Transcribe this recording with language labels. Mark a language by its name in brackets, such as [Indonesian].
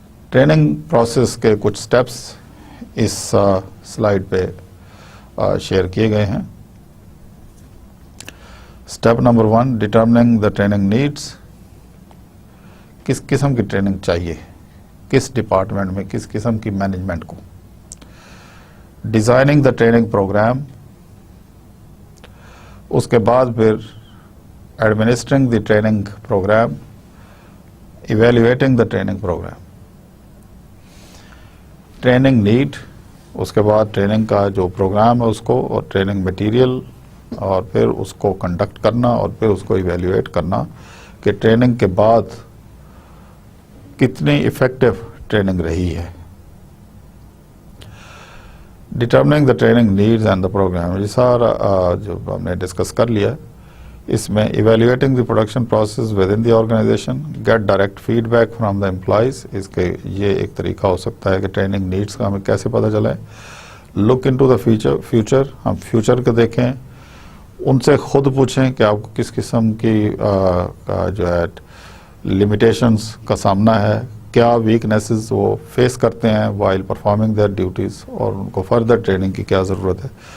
[Urdu] Training process کے کچھ steps اس slide پہ شیئر کیے گئے ہیں. Step number 1, [English] Determining the training needs. [Urdu] کس قسم کی ٹریننگ چاہیے, کس ڈپارٹمنٹ میں, کس قسم کی مینجمنٹ کو. [English] Designing the training program. [Urdu] اس کے بعد پھر [English] Administering the training program, evaluating the training program. [Urdu] Training need, اس کے بعد ٹریننگ کا جو پروگرام ہے اس کو, اور ٹریننگ مٹیریل, اور پھر اس کو کنڈکٹ کرنا, اور پھر اس کو ایویلویٹ کرنا کہ ٹریننگ کے بعد کتنی افیکٹو ٹریننگ رہی ہے. [English] determining the training needs and the program, [Urdu] یہ سارا جو ہم نے ڈسکس کر لیا. اس میں [English] Evaluating the production process within the organization, get direct feedback from the employees. [Urdu] اس کے یہ ایک طریقہ ہو سکتا ہے کہ ٹریننگ نیڈس کا ہمیں کیسے پتہ چلے. [English] look in to the future, [Urdu] ہم فیوچر کو دیکھیں, ان سے خود پوچھیں کہ آپ کو کس قسم کی جو ہے لمیٹیشنز کا سامنا ہے, کیا ویکنیسز وہ فیس کرتے ہیں [English] while performing their duties, [Urdu] اور ان کو فردر ٹریننگ کی کیا ضرورت ہے.